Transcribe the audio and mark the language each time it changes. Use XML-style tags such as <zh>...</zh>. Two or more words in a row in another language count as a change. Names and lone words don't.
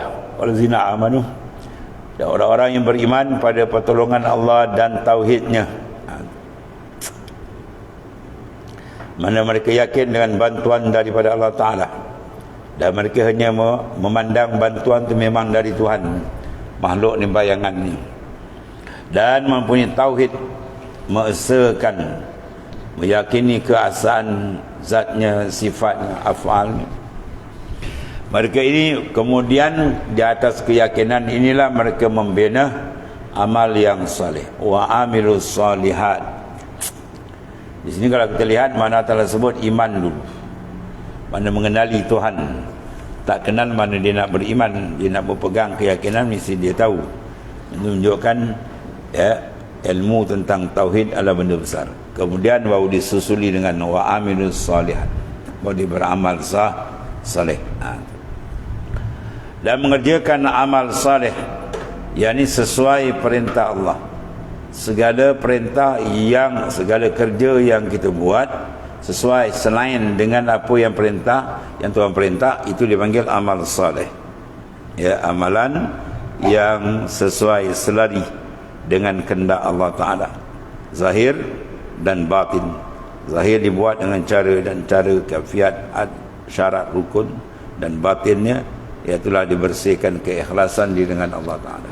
<ar>والذين آمنوا,</ar> <ms>dan orang-orang yang beriman pada pertolongan Allah dan tauhidnya, mana mereka yakin dengan bantuan daripada Allah Ta'ala, dan mereka hanya memandang bantuan itu memang dari Tuhan, makhluk ni bayangan ni, dan mempunyai tauhid, mengesakan, meyakini keasaan zatnya, sifatnya, af'alnya. Mereka ini kemudian di atas keyakinan inilah mereka membina amal yang saleh.</ms> <ar>وعملوا الصالحات.</ar> <ms>Di sini kalau kita lihat, mana telah sebut iman dulu, mana mengenali Tuhan. Tak kenal mana dia nak beriman, dia nak berpegang keyakinan, mesti dia tahu. Menunjukkan ilmu tentang tauhid adalah benda besar. Kemudian baru disusuli dengan</ms> <ar>وعملوا الصالحات,</ar> <ms>baru dia beramal saleh. Dan mengerjakan amal saleh, yakni sesuai perintah Allah. Segala perintah segala kerja yang kita buat sesuai, selain dengan apa yang Tuhan perintah, itu dipanggil amal saleh. Ya, amalan yang sesuai, selari dengan kehendak Allah Ta'ala, zahir dan batin. Zahir dibuat dengan cara kafiat, syarat, rukun, dan batinnya iaitulah dibersihkan keikhlasan diri dengan Allah Ta'ala.</ms>